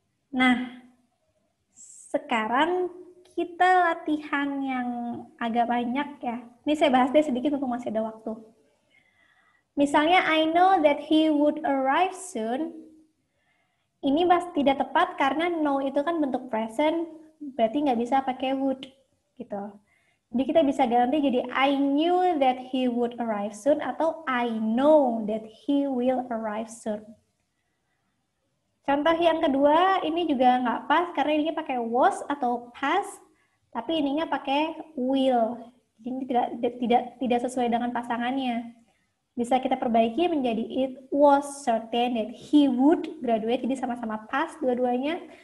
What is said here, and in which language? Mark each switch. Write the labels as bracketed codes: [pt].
[id] Nah, sekarang kita latihan yang agak banyak ya. Ini saya bahas deh sedikit mumpung masih ada waktu. [en] Misalnya, I know that he would arrive soon. [id] Ini tidak tepat karena know itu kan bentuk present, berarti nggak bisa pakai would gitu. [en] Jadi kita bisa ganti jadi I knew that he would arrive soon atau I know that he will arrive soon. [id] Contoh yang kedua, ini juga nggak pas karena ini pakai was atau past, tapi ininya pakai will. Jadi tidak sesuai dengan pasangannya. [en] Bisa kita perbaiki menjadi it was certain that he would graduate, jadi sama-sama past dua-duanya.